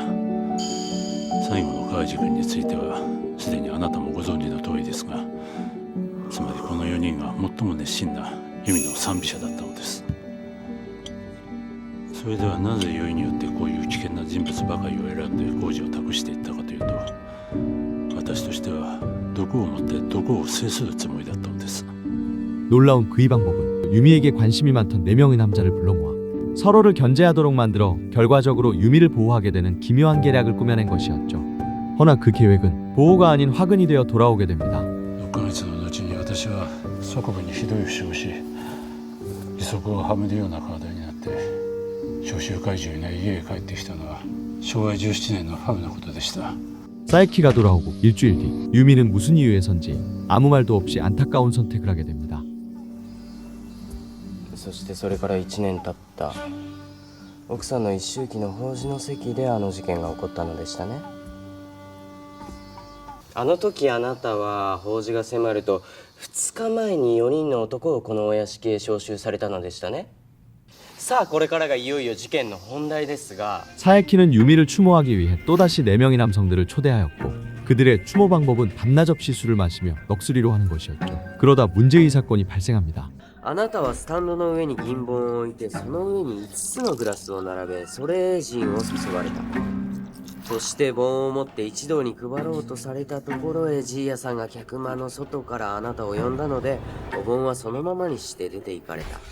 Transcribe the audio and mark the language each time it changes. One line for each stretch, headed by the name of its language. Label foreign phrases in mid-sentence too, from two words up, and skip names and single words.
Japanese: 最後の川地君についてはすでにあなたもご存知の通りですが、つまりこの4人が最も熱心なユミの賛美者だったのです。それではなぜよいによってこういう危険な人物ばかりを選んで工事を託していったかというと、私としては毒を持って毒を制するつもりだったのです。
Korean: 놀라운 그의 방법은 유미에게 관심이 많던 4명의 남자를 불러 모아 서로를 견제하도록 만들어 결과적으로 유미를 보호하게 되는 기묘한 계략을 꾸며낸 것이었죠. 허나 그 계획은 보호가 아닌 화근이 되어 돌아오게 됩니다.
Japanese: 6 ヶ月の後に私は祖国にひどい負傷をし、義足をはめるような体になって召集会場にない家へ帰ってきたのは昭和17年の春のことでした。
Korean: 사이키가 돌아오고 일주일 뒤 유미는 무슨 이유에선지 아무 말도 없이 안타까운 선택을 하게 됩니다.
Japanese: そしてそれから1年経った。奥さんの一周忌の法事の席であの事件が起こったのでしたね。あの時あなたは法事が迫ると2日前に4人の男をこのお屋敷へ招集されたのでしたね。さあこれからがいよいよ事件の本題ですが、
Korean: 사이키는 유미를 추모하기 위해 또다시 4명의 남성들을 초대하였고 그들의 추모 방법은 밤낮 없이 술을 마시며 넋수리로 하는 것이었죠. 그러다 문제의 사건이 발생합니다.
Japanese: あなたはスタンドの上に銀本を置いてその上に5つのグラスを並べそれジンを注がれた。そして盆を持って一同に配ろうとされたところへジーヤさんが客間の外からあなたを呼んだのでお盆はそのままにして出て行かれた。